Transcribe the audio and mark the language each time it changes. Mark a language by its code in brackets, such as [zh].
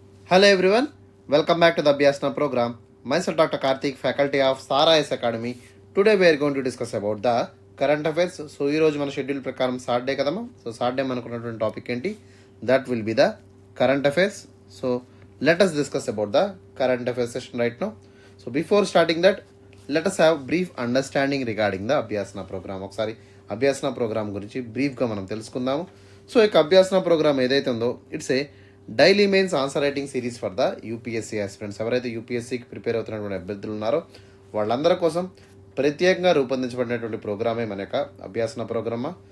[en] Hello everyone, welcome back to the Abhyasana program. Myself Dr. Karthik, faculty of Sara S Academy. Today we are going to discuss about the current affairs. [te] So ఈ రోజు మన schedule ప్రకారం Saturday కదమ్మా. So Saturday మనకున్నటువంటి topic ఏంటి? [en] That will be the current affairs. So let us discuss about the current affairs session right now. So before starting that, let us have brief understanding regarding the Abhyasana programme. [te] ఒకసారి అభ్యాసన programme గురించి బ్రీఫ్గా మనం తెలుసుకుందాము. So ఈ అభ్యాసన programme ఏదైతే ఉందో [en] It's a daily mains answer writing series for the UPSC aspirants. [te] ఎవరైతే యూపీఎస్సీకి prepare అవుతున్నటువంటి అభ్యర్థులు ఉన్నారో వాళ్ళందరి కోసం ప్రత్యేకంగా రూపొందించబడినటువంటి ప్రోగ్రామే మన యొక్క అభ్యాసన ప్రోగ్రామా.